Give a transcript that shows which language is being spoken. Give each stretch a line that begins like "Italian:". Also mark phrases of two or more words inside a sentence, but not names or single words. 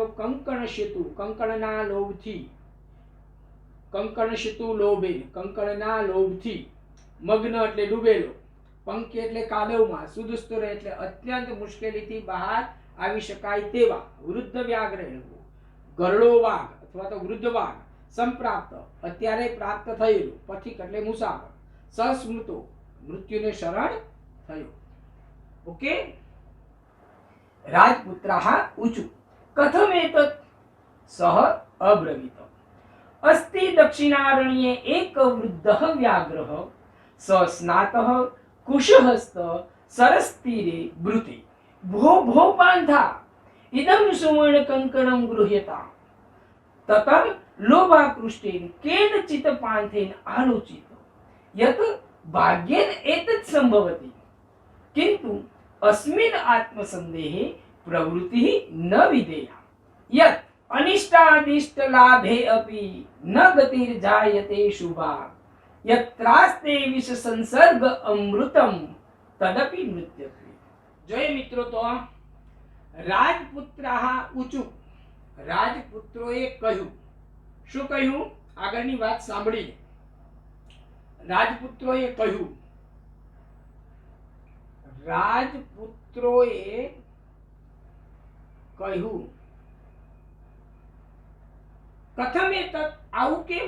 Gujarati: કંકણશિતુ, કંકણના લોભથી,
Sanskrit: कंकणशितु लोभे,
Gujarati: કંકણના લોભથી, મગ્ન એટલે ડૂબેલો, પંકે એટલે કાદવમાં, સુદુસ્તર એટલે અત્યંત મુશ્કેલીથી બહાર આવી શકાય તેવા,
Sanskrit: वृद्ध व्याघ्रेण
Gujarati: ગરડો વાઘ અથવા તો વૃદ્ધ વાઘ, સંપ્રાપ્ત અત્યારે પ્રાપ્ત થયેલું, પથિક એટલે મુસાફર, સસ્મૃતો મૃત્યુને શરણ થયો.
Sanskrit: ઓકે. राजपुत्रः ऊचु कथमेतत सह अब्रवीत. अस्ति दक्षिणारण्ये एक वृद्धः व्याघ्रः स स्नातः कुशहस्त सरस्तीरे ब्रूते भो भो पान्था इदं सुवर्ण कंकणं गृह्यता ततः लोभाकृष्टेन केनचित् पान्थेन आलोचित यत् भाग्येन एतत् संभवति किन्तु अस्मिन् आत्मसन्देहे प्रवृत्तिः न विधेया यत् अनिष्टादिष्ट लाभे अपि न गतिर्जायते शुभा यत्रास्ते विष संसर्ग अमृतम तदपि मृत्यते.
Hindi: जय मित्रों, तो
Sanskrit: राजपुत्रः ऊचु,
Gujarati: રાજપુત્રોએ કહ્યું. શું કહ્યું? આગળની વાત સાંભળીને. રાજપુત્રોએ કહ્યું, રાજપુત્રોએ કહ્યું,
Sanskrit: कथम एतत,
Gujarati: આવું કેમ?